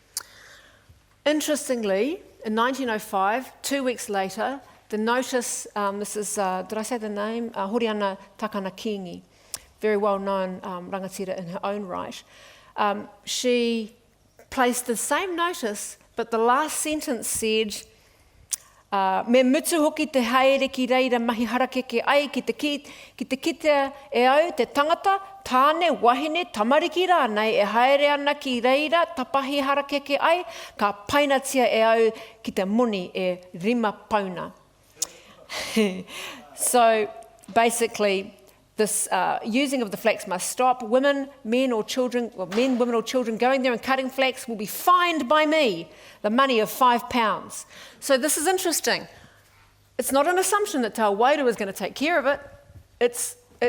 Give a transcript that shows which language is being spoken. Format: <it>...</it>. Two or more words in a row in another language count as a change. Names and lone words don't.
<en>Interestingly, in 1905, 2 weeks later, the notice, this is, did I say the name? Horiana Takanakingi, very well-known rangatira in her own right. She placed the same notice, but the last sentence said,</en> <mi>me mutu hoki te haere ki reira mahi harakeke ai ki te kite e au te tangata, tāne wahine tamariki rānei e haere ana ki reira tapahi harakeke ai, ka painatia e au ki te moni e rima pauna.</mi> <en>So basically, this using of the flax must stop. Women, men or children, well, men, women or children going there and cutting flax will be fined by me the money of £5. So this is interesting. It's not an assumption that Te Wairua is going to take care of it.</en>